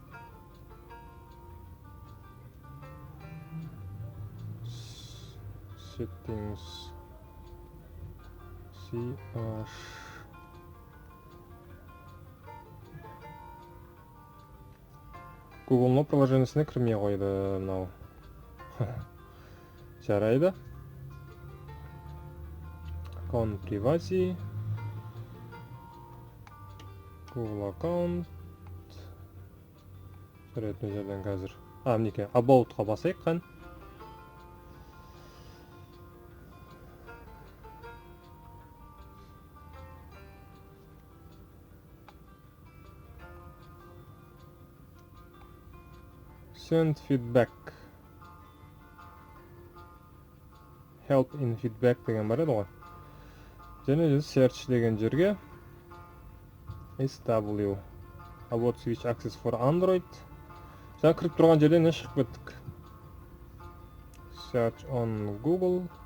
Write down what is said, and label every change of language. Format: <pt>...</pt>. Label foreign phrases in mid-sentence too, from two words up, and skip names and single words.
<kk>Settings CH Google приложениесіне кірмей қойды мынау. Жарайды.</kk> <en>Account privacy.</en> <kk>Google аккаунт. Жарайды, мына жерден қазір. Мінеке, About-қа басайық қан.</kk> <en>Send feedback. Help in feedback</en> <kk>деген бар еді ғой. Және search деген жерге</kk> <en>SW About switch access for Android.</en> <kk>Жаңа кіріп тұрған жерден шығып кеттік.</kk> <en>Search on Google.</en>